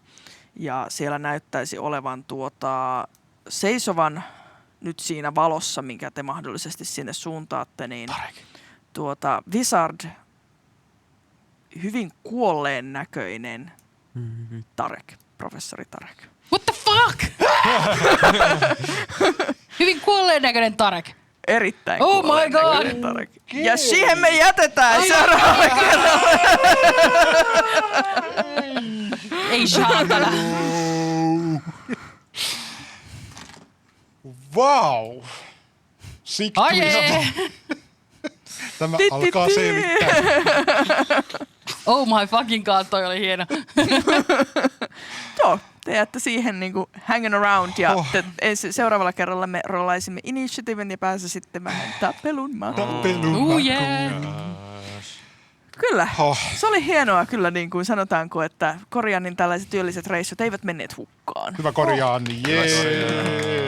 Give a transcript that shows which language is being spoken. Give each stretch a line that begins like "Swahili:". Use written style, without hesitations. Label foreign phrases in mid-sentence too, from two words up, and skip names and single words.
Finnish: Ja siellä näyttäisi olevan seisovan nyt siinä valossa, minkä te mahdollisesti sinne suuntaatte, niin Wizard, hyvin kuolleen näköinen Tarek, professori Tarek.
English: What the fuck?
Finnish: Hyvin kuolleen näköinen Tarek. Erittäin oh kuolleen
English: my god.
Finnish: näköinen Tarek. Ja siihen me jätetään seuraavalle kerralle. Ei saatana. Wow! Ai ei. Tämä alkaa selvittää.
English: Oh my fucking god,
Finnish: toi oli hieno. Joo, te jäätte siihen niinku
English: hanging around
Finnish: ja seuraavalla kerralla me rollaisimme initiativen ja pääsisitte vähän tapelun makuun.
English: Yeah.
Finnish: Kyllä, se oli hienoa kyllä niin kuin sanotaanko, että Korianin tällaiset työlliset reissut eivät menneet hukkaan. Hyvä Koriani, jee!